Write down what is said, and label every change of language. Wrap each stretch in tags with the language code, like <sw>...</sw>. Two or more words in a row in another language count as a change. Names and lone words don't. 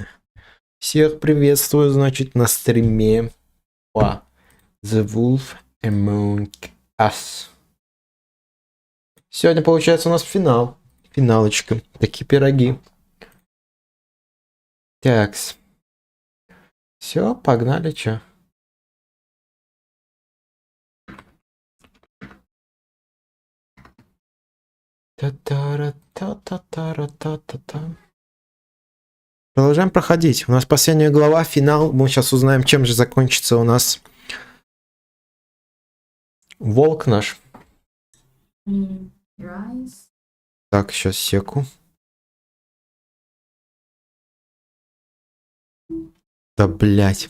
<ru>Всех приветствую, значит, на стриме по The Wolf Among Us. Сегодня, получается, у нас финал. Финалочка. Такие пироги. Такс. Все, погнали, чё? Та-та-ра-та-та-та-ра-та-та-та. Продолжаем проходить. У нас последняя глава, финал. Мы сейчас узнаем, чем же закончится у нас волк наш. Так, сейчас секу. Да, блять.</ru>